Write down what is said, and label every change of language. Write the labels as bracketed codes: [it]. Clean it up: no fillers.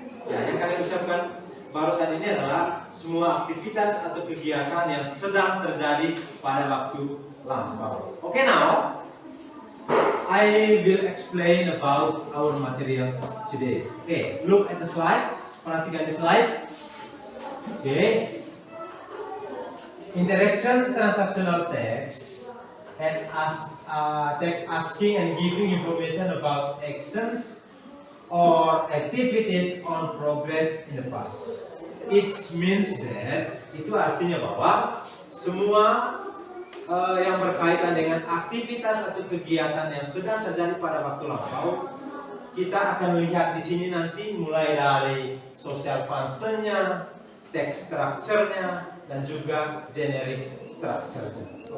[id] Ya, yang kalian ucapkan barusan ini adalah semua aktivitas atau kegiatan yang sedang terjadi pada waktu lampau. [en] Okay, now I will explain about our materials today. Okay, look at the slide. [id] Perhatikan di slide. [en] Okay. Interaction transactional text and text asking and giving information about actions or activities on progress in the past. It means that, [id] itu artinya bahwa semua yang berkaitan dengan aktivitas atau kegiatan yang sedang terjadi pada waktu lampau, kita akan lihat di sini nanti mulai dari social function-nya, text structure-nya, dan juga generic structure-nya.